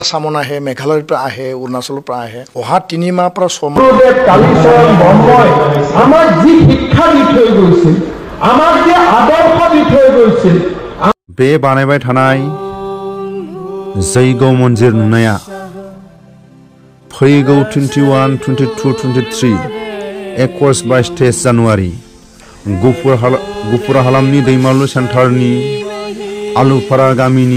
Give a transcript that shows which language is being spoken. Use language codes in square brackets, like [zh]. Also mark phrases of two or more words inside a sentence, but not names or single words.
[as] চামন আহে, মেঘালয়ৰ পৰা আহে, অৰুণাচলৰ পৰা আহে। অহা 3 মাহ পৰা 6 মাহ আমাক যি শিক্ষা দি থৈ গৈছিল, আমাক যি আদৰ্শ দি থৈ গৈছিল, [brx] बे बानायबाय थानाय जैग' मन्दिर नुनाया फैगौ 21, 22, 23 21-22 जानुवारि गुफुर हालामनि दैमालु सेन्टारनि आलुफारा गामिनि